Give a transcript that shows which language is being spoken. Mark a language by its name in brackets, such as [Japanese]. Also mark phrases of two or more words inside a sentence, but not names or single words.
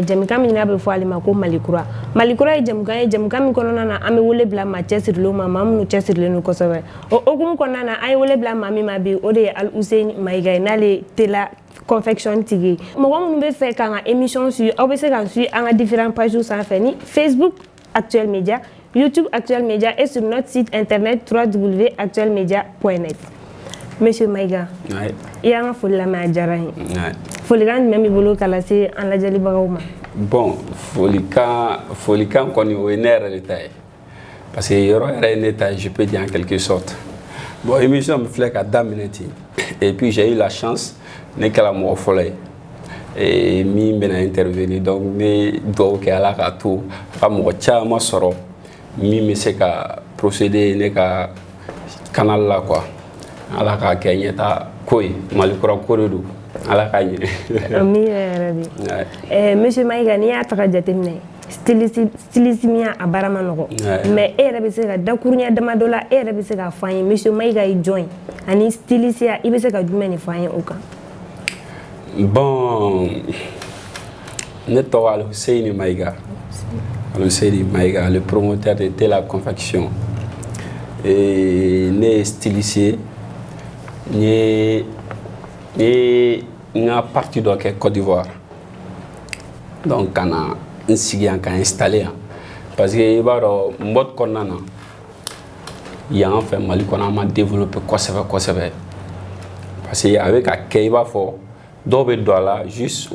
[Bambara] jɛmukan min n'a bɛ fɔ ale ma ko Malikura Malikura ye jɛmukan min kɔnɔna na an bɛ wele bila maa cɛsirilenw ma maa minnu cɛsirilen don kosɛbɛ o hukumu kɔnɔna na an ye wele bila maa min ma bi o de ye Al-Husseini Mayiga ye n'ale ye Tela confection tigi mɔgɔ minnu bɛ fɛ k'an ka [French] émission suivre [Bambara] aw bɛ se k'an suivre an ka [French] différents pages [Bambara] sanfɛ ni Facebook Actuel Media, [French] YouTube Actuel Media et sur notre site internet www.actuelmedia.net. [Bambara] Monsieur Mayiga, i y'an ka foli lamɛn a diyara n ye. Folikan jumɛn b'i bolo ka lase an lajɛlibagaw ma? Bon, folikan kɔni o ye ne yɛrɛ de ta ye [French] parce que [Bambara] yɔrɔ yɛrɛ ye ne ta ye [French] je peux dire en quelque sorte. [Bambara] Bon, émission min filɛ ka daminɛ ten [French] et puis j'ai eu la chance [Bambara] ne kɛra mɔgɔ fɔlɔ ye. Et min bɛna intervenir donc ne dugawu kɛ Ala k'a to ka mɔgɔ caman sɔrɔ min bɛ se ka procéder ne ka canal la quoi. Ala k'a kɛ ɲɛta ko ye Malikura ko de don Ala k'a ɲɛ. Ami yɛrɛ de. Monsieur Mayiga n'i y'a ta ka jateminɛ stylisme a baara ma nɔgɔ mais e yɛrɛ bɛ se ka dakuruɲɛ damadɔ la e yɛrɛ bɛ se k'a fɔ an ye Monsieur Mayiga ye jɔn ye ani styliste i bɛ se ka jumɛn de fɔ an ye o kan? Bon, ne tɔgɔ Al-Husseini Mayiga. Al-Husseini Mayiga, [French] le promoteur de Tela confection. [Bambara] Et ne ye styliste ye n ka parti dɔ kɛ Côte d'Ivoire. Donc ka na n sigi yan ka installer yan [French] parce que [Bambara] i b'a dɔn mode kɔnɔna na yan fɛ Mali kɔnɔ an ma développer kosɛbɛ kosɛbɛ [French] parce que [Bambara] a bɛ ka kɛ i b'a fɔ dɔw bɛ don a la juste u